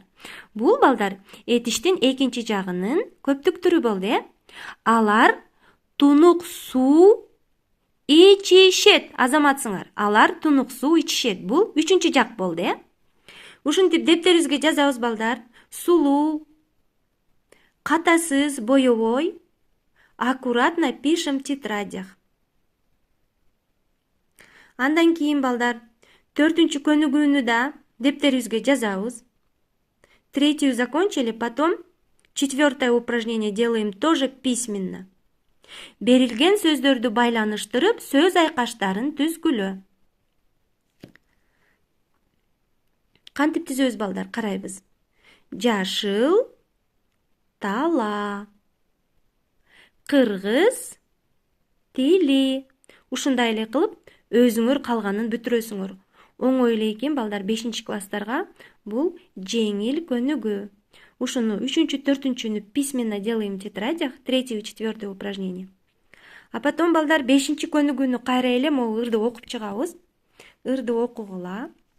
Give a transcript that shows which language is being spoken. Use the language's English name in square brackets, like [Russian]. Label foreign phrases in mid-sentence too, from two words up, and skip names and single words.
[Kyrgyz] Бул балдар этиштин экинчи жагынын көптүк түрү болду, Алар тунук суу ичишет. Азаматсыңар. Алар тунук суу ичишет. Бул 3-чү жак болду, Ушинтип дептерибизге жазабыз балдар. Сулуу, катасыз, боевой. [Russian] Аккуратно пишем в тетрадях. [Kyrgyz] Андан кийин балдар 4-көнүгүүнү да дептерибизге жазабыз. [Russian] 3-ю закончили, потом 4-е упражнение делаем тоже письменно. [Kyrgyz] Берилген сөздөрдү байланыштырып, сөз айкаштарын түзгүлө. Кантип түзөбүз балдар? Карайбыз. Жашыл тала. Кыргыз тили. Ушундай эле кылып, өзүңөр калганын бүтүрөсүңөр. Оңой эле экен балдар, 5-класстарга бул жеңил көнүгүү. Ушуну 3-чү, [Russian] 4-чүнү письменно делаем в тетрадях, 3-й и 4-е упражнение. [Kyrgyz] А потом балдар 5-көнүгүүнү кайра эле могу ырды окуп чыгабыз. Ырды окугула.